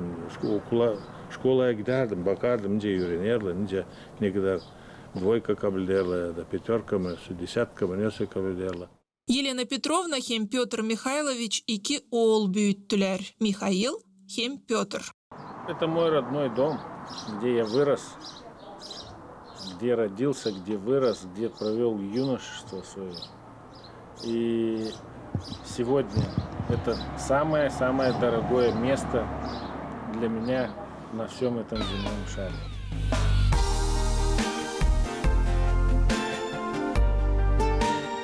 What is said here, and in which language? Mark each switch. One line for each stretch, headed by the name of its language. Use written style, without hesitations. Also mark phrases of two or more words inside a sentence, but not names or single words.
Gagauz: Şkolaya giderdim, bakardım nice öğrenirler, ne kadar dvoyka kabul ederler ya da peterka mı, desetka mı, neyse kabul ederler. Yelena Petrovna hem Pötr Mikhailovich iki oğul büyüttüler. Mikhail hem Pötr.
Russian: Это мой родной дом, где я вырос, где родился, где вырос, где провел юношество свое. И сегодня это самое-самое дорогое место для меня на всем этом земном шаре.